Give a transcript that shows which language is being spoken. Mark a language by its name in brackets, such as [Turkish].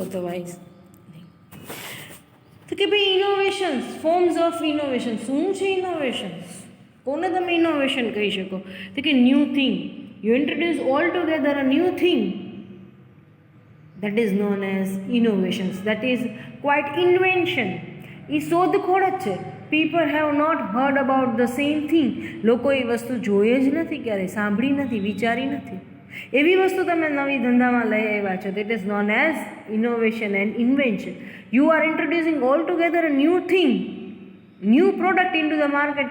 [English] otherwise [Gujarati] તો કે ભાઈ [English] Innovations, forms of innovation. [Gujarati] શું છે ઇનોવેશન્સ? કોને તમે ઇનોવેશન કહી શકો? તો કે [English] New thing. You introduce all together a new thing, that is known as innovations. That is quite invention. [Gujarati] એ શોધખોળ જ છે. [English] People have not heard about the same thing. [Gujarati] લોકો એ વસ્તુ જોઈએ જ નથી, ક્યારેય સાંભળી નથી, વિચારી નથી. એવી વસ્તુ તમે નવી ધંધામાં લઈ આવ્યા છો. [English] That is known as innovation and invention. You are introducing all together a new thing, new product into the market.